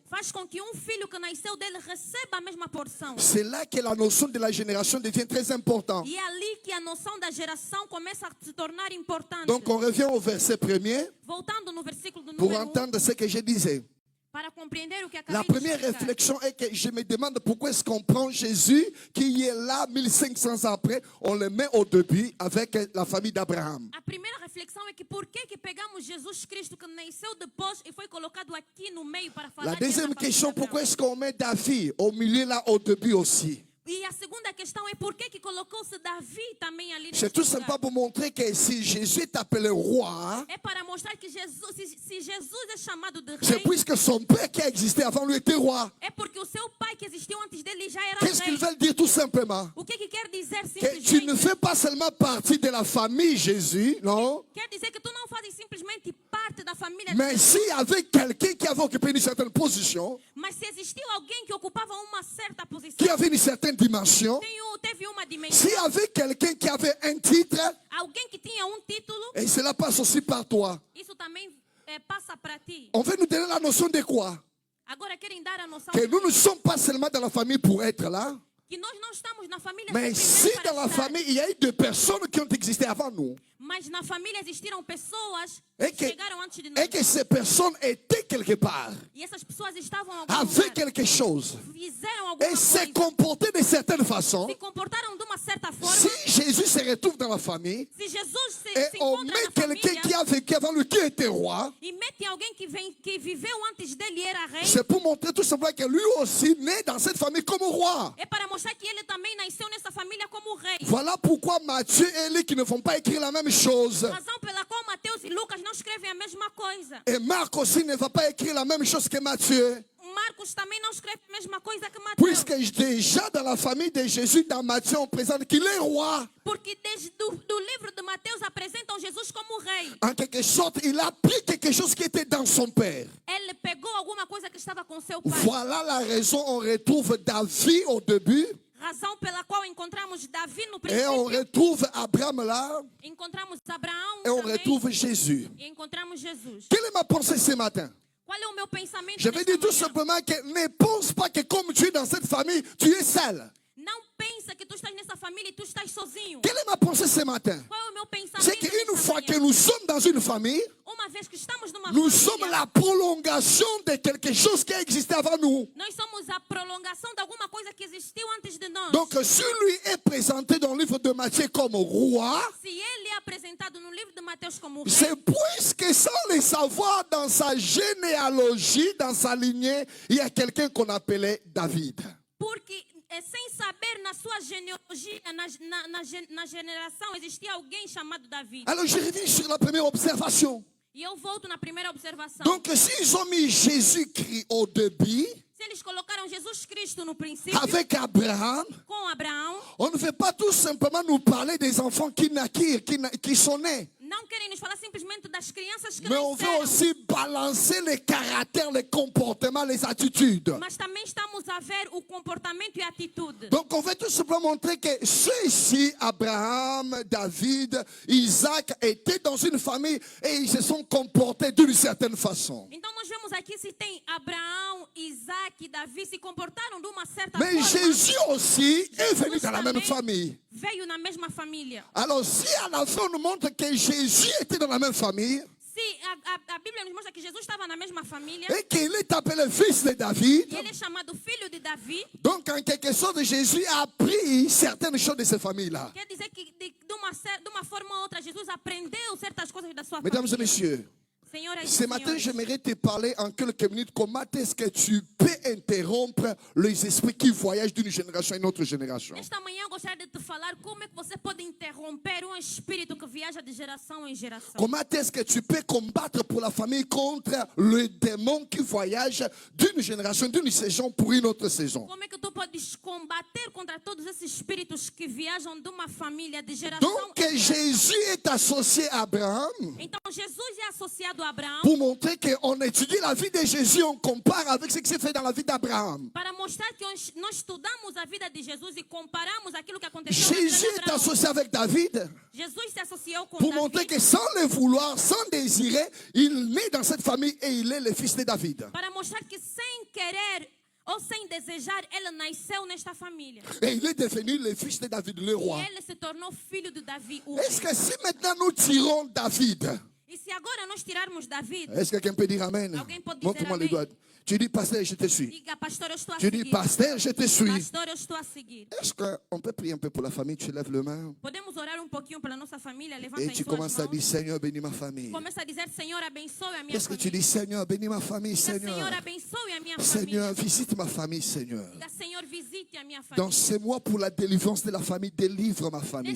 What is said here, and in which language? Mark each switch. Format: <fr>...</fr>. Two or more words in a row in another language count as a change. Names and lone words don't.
<pt>faz com que filho que nasceu dele receba a mesma porção.</pt> <fr>C'est là que la notion de la génération devient très importante.</fr> <pt>E é ali que a noção da geração começa a se tornar importante.</pt> <fr>Donc on revient au verset premier</fr> <pt>Voltando no versículo do</pt> <fr>pour</fr> <pt>número 1,</pt> <fr>entendre ce que je disais.</fr> <pt>Para compreender o que</pt> <fr>La</fr> <pt>acabei de</pt> <fr>première</fr> <pt>explicar.</pt> <fr>réflexion est que je me demande pourquoi est-ce qu'on prend Jésus, qui est là 1500 ans après, on le met au début avec la famille d'Abraham.</fr> <pt>A primeira reflexão é que por que pegamos Jesus Cristo que nasceu depois e foi colocado aqui no meio para falar</pt> <fr>La</fr> <pt>dessa</pt> <fr>deuxième</fr> <pt>família</pt> <fr>question,</fr> <pt>de Abraão?</pt> <fr>pourquoi est-ce qu'on met David au milieu là au début aussi?</fr> <pt>E a segunda questão é por que colocou-se Davi também ali nesse</pt> <fr>C'est tout</fr> <pt>lugar?</pt> <fr>simplement pour montrer que si Jésus est appelé roi,</fr> <pt>É para mostrar que Jesus, se Jesus é chamado de</pt> <fr>c'est</fr> <pt>rei,</pt> <fr>puisque son père qui a existé avant lui était roi.</fr> <pt>é porque o seu pai que existiu antes dele já era</pt> <fr>Qu'est-ce</fr> <pt>rei.</pt> <fr>qu'ils veulent dire tout simplement?</fr> <pt>O que quer dizer</pt> <fr>Que tu ne</fr> <pt>simplesmente?</pt> <fr>fais pas seulement partie de la famille Jésus, non?</fr> <pt>Quer dizer que tu não fazes simplesmente parte da família de</pt> <fr>Mais</fr> <pt>Jesus,</pt> <fr>s'il y avait quelqu'un qui avait occupé une certaine position,</fr> <pt>mas se existiu alguém que ocupava uma certa posição,</pt> <fr>qui avait une certaine dimension,</fr> <pt>teve uma</pt> <fr>s'il</fr> <pt>dimensão,</pt> <fr>y avait quelqu'un qui avait un titre,</fr> <pt>alguém que tinha título,</pt> <fr>et cela passe aussi par toi,</fr> <pt>isso também passa para ti.</pt> <fr>on veut nous donner la notion de quoi?</fr> <pt>Agora querem dar a noção</pt> <fr>Que</fr> <pt>de</pt> <fr>nous ne sommes pas seulement dans la famille pour être là,</fr> <pt>que nós não estamos na família</pt> <fr>mais si</fr> <pt>simplesmente</pt> <fr>dans</fr> <pt>para</pt> <fr>la</fr> <pt>estar.</pt> <fr>famille il y a eu des personnes qui ont existé avant nous,</fr> <pt>Mas na família existiram pessoas</pt> <fr>et</fr> <pt>que</pt> <fr>que,</fr> <pt>chegaram antes de nós.</pt> <fr>et que ces personnes étaient quelque part,</fr> <pt>E essas pessoas estavam em algum</pt> <fr>avaient</fr> <pt>lugar,</pt> <fr>quelque chose,</fr> <pt>fizeram alguma</pt> <fr>et se</fr> <pt>coisa,</pt> <fr>comportaient de certaines façons.</fr> <pt>se comportaram de uma certa forma.</pt> <fr>Si Jésus se retrouve dans la famille,</fr> <pt>Se Jesus se</pt> <fr>et on</fr> <pt>encontra</pt> <fr>met</fr> <pt>na</pt> <fr>quelqu'un</fr> <pt>família</pt> <fr>qui a vécu avant lui, qui était roi,</fr> <pt>e mete alguém que viveu antes dele e era rei,</pt> <fr>c'est pour montrer tout simplement que lui aussi naît dans cette famille comme roi.</fr> <pt>é para mostrar que ele também nasceu nessa família como rei.</pt> <fr>Voilà pourquoi Matthieu et Luc ne vont pas écrire la même chose.</fr> <pt>Razão pela qual Mateus e Lucas não escrevem a mesma coisa.</pt> <fr>Et Marc aussi ne va pas écrire la même chose que Matthieu.</fr> <pt>Marcos também não escreve a mesma coisa que Mateus.</pt> <fr>Puisque déjà dans la famille de Jésus, dans Matthieu, on présente qu'il est roi.</fr> <pt>Porque desde do livro de Mateus apresentam Jesus como rei.</pt> <fr>En quelque sorte, il a pris quelque chose qui était dans son père.</fr> <pt>Ele pegou alguma coisa que estava com seu pai.</pt> <fr>Voilà la raison, on retrouve David au début.</fr> <pt>Razão pela qual encontramos Davi no</pt> <fr>Et on</fr> <pt>princípio,</pt> <fr>retrouve Abraham là.</fr> <pt>encontramos Abraão</pt> <fr>Et on</fr> <pt>também,</pt> <fr>retrouve Jésus.</fr> <pt>e encontramos Jesus.</pt> <fr>Quelle est ma pensée ce matin?</fr> <pt>Qual é o meu pensamento</pt> <fr>Je vais</fr> <pt>nesta</pt> <fr>dire tout</fr> <pt>manhã?</pt> <fr>simplement que ne pense pas que comme tu es dans cette famille, tu es seul.</fr> <pt>Não pensa que tu estás nessa família e tu estás sozinho.</pt> <fr>Quelle est ma pensée ce matin?</fr> <pt>Qual é o meu pensamento</pt> <fr>C'est qu'une</fr> <pt>nesta</pt> <fr>fois</fr> <pt>manhã?</pt> <fr>que nous sommes dans une famille,</fr> <pt>Uma vez que estamos numa</pt> <fr>nous</fr> <pt>família,</pt> <fr>sommes la prolongation de quelque chose qui a existé avant nous.</fr> <pt>nós somos a prolongação de alguma coisa que existiu antes de nós.</pt> <fr>Donc, si lui est présenté dans le livre de Matthieu comme roi,</fr> <pt>Se ele é apresentado no livro de Mateus como rei,</pt> <fr>c'est puisque sans le savoir dans sa généalogie, dans sa lignée, il y a quelqu'un qu'on appelait David.</fr> <pt>porque sem saber na sua genealogia, na geração, existia alguém chamado Davi.</pt> <fr>Alors, je reviens sur la première observation.</fr> <pt>E eu volto na primeira observação.</pt> <fr>Donc, s'ils ont mis Jésus-Christ au début,</fr> <pt>Se eles colocaram Jesus Cristo no princípio,</pt> <fr>avec Abraham,</fr> <pt>com Abraão,</pt> <fr>on ne veut pas tout simplement nous parler des enfants qui naquirent, qui sont nés.</fr> <pt>não querem nos falar simplesmente das crianças que</pt> <fr>Mais on veut</fr> <pt>nasceram.</pt> <fr>aussi balancer les caractères, les comportements, les attitudes.</fr> <pt>Mas também estamos a ver o comportamento e a atitude.</pt> <fr>Donc on veut tout simplement montrer que ceux-ci, Abraham, David, Isaac, étaient dans une famille et ils se sont comportés d'une certaine façon.</fr> <pt>Então nós vemos aqui se tem Abraão, Isaac e Davi se comportaram de uma certa</pt> <fr>Mais</fr> <pt>forma.</pt> <fr>Jésus aussi est venu dans la même</fr> <pt>também</pt> <fr>famille.</fr> <pt>veio na mesma família.</pt> <fr>Alors si à la fin on nous montre que Jésus était dans la même famille</fr> <pt>Se a Bíblia nos mostra que Jesus estava na mesma família</pt> <fr>et qu'il est appelé fils de David,</fr> <pt>e ele é chamado filho de Davi,</pt> <fr>donc en quelque sorte Jésus a appris certaines choses de ces familles-là.</fr> <pt>quer dizer que de uma forma ou outra Jesus aprendeu certas coisas da sua</pt> <fr>Mesdames et</fr> <pt>família.</pt> <fr>messieurs,</fr> <pt>Senhoras e</pt> <fr>ce matin,</fr> <pt>senhores,</pt> <fr>j'aimerais te parler en quelques minutes comment est-ce que tu peux interrompre les esprits qui voyagent d'une génération à une autre génération.</fr> <pt>nesta manhã eu gostaria de te falar como é que você pode interromper um espírito que viaja de geração em geração.</pt> <fr>Comment est-ce que tu peux combattre pour la famille contre le démon qui voyage d'une génération, d'une saison pour une autre saison.</fr> <pt>Como é que tu podes combater contra todos esses espíritos que viajam de uma família de geração</pt> <fr>Donc</fr> <pt>em geração?</pt> <fr>Jésus est associé à Abraham</fr> <pt>Então Jesus é associado a Abraão</pt> <fr>pour montrer qu'on étudie la vie de Jésus, on compare avec ce qui s'est fait dans la vie d'Abraham.</fr> <pt>para mostrar que nós estudamos a vida de Jesus e comparamos aquilo que aconteceu na vida</pt> <fr>Jésus</fr> <pt>de</pt> <fr>est</fr> <pt>Abraão.</pt> <fr>associé avec David</fr> <pt>Jesus se associou com</pt> <fr>pour</fr> <pt>Davi</pt> <fr>montrer que sans le vouloir, sans désirer, il naît dans cette famille et il est le fils de David.</fr> <pt>para mostrar que sem querer ou sem desejar ele nasceu nesta família.</pt> <fr>Et il est devenu le fils de David, le roi.</fr> <pt>E ele se tornou filho de Davi, o</pt> <fr>Est-ce</fr> <pt>rei.</pt> <fr>que si maintenant nous tirons David,</fr> <pt>E se agora nós tirarmos Davi,</pt> <fr>est-ce que quelqu'un peut dire Amen?</fr> <pt>Alguém pode dizer</pt> <fr>Montre-moi les</fr> <pt>amém.</pt> <fr>doigts. Tu dis, pasteur, je te suis.</fr> <pt>Diga, pastor, eu estou a</pt> <fr>Tu dis,</fr> <pt>seguir.</pt> <fr>pasteur, je te suis.</fr> <pt>Pastor, eu estou a seguir.</pt> <fr>Est-ce qu'on peut prier un peu pour la famille? Tu lèves le main</fr> <pt>Podemos orar um pouquinho pela nossa família? Levanta</pt> <fr>et</fr> <pt>as</pt> <fr>tu</fr> <pt>suas</pt> <fr>commences à</fr> <pt>mãos.</pt> <fr>dire, Seigneur, bénis ma famille.</fr> <pt>Começa a dizer, Senhor, abençoe a minha</pt> <fr>Qu'est-ce que tu</fr> <pt>família.</pt> <fr>dis? Seigneur, bénis ma famille,</fr> <pt>Diga,</pt> <fr>Seigneur.</fr> <pt>Senhor, abençoe a minha</pt> <fr>Seigneur,</fr> <pt>família.</pt> <fr>visite ma famille, Seigneur.</fr> <pt>Diga, Senhor, visite a minha</pt> <fr>Dans</fr> <pt>família.</pt> <fr>ces mois pour la délivrance de la famille, délivre ma famille,</fr>